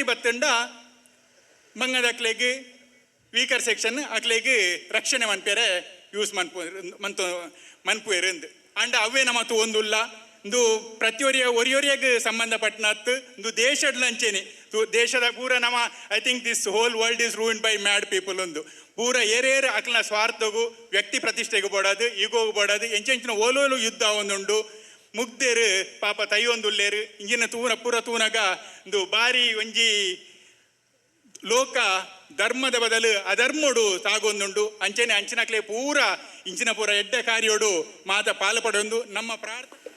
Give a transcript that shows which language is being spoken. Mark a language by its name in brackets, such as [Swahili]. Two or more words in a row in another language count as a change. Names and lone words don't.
[Tulu] ಬತ್ತಂಡ ಮಂಗದಕ್ಲಿಗೆ [English] weaker section [Tulu] ಅಕ್ಲಿಗೆ ರಕ್ಷಣೆ ಮನ್ಪೇರೆ ಯೂಸ್ ಮನ್ಪುವೇರು ಅಂಡ ಅವೇ ನಮ್ಮತ್ತು ಒಂದುಲ್ಲ ಇಂದು ಒರಿಯೊರಿಯಾಗ ಸಂಬಂಧಪಟ್ಟನತ್ತು ಇಂದು ದೇಶಡ್ಲಂಚೇನೆ ದೇಶದ ಪೂರ ನಮ್ಮ [English] I think this whole world is run by mad people [Tulu] ಒಂದು ಪೂರ ಏರೇರು ಅಕ್ಲನ ಸ್ವಾರ್ಥಗೂ ವ್ಯಕ್ತಿ ಪ್ರತಿಷ್ಠೆಗೂ ಬೋಡೋದು ಈಗೋಗು ಬೋಡೋದು ಎಂಚೆಂಚಿನ ಓಲೋಲು ಯುದ್ಧ ಒಂದುಂಡು ಮುಗ್ದೇರು ಪಾಪ ತೈಯೊಂದುಲ್ಲೇರು ಇಂಜಿನ ಪೂರ ತೂನಗ ಇಂದು ಬಾರಿ ಒಂಜಿ ಲೋಕ ಧರ್ಮದ ಬದಲು ಅಧರ್ಮಡು ಸಾಗೊಂದುಂಡು ಅಂಚೆನೆ ಅಂಚಿನಕ್ಲೆ ಪೂರ ಇಂಚಿನ ಪೂರ ಎಡ್ಡೆ ಕಾರ್ಯೋಡು ಮಾತ ಪಾಲ್ಪಡೊಂದು ನಮ್ಮ ಪ್ರಾರ್ಥನೆ